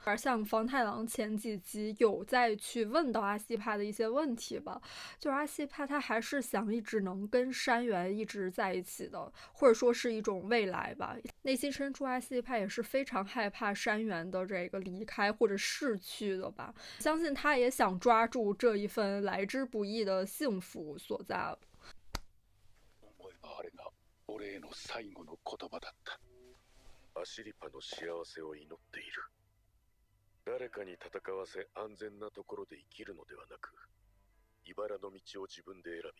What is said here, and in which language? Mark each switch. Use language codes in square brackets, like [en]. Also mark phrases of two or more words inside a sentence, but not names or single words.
[zh] 而像房太郎前几集有再去问到阿西帕的一些问题吧，就是阿西帕他还是想一直能跟山原一直在一起的，或者说是一种未来吧。内心深处阿西帕也是非常害怕山原的这个离开或者逝去的吧，相信他也想抓住这一份来之不易的幸福所在。 [ja] あれが俺への最後の言葉だった。アシリパの幸せを祈っている。誰かに戦わせ安全なところで生きるのではなく、茨の道を自分で選び。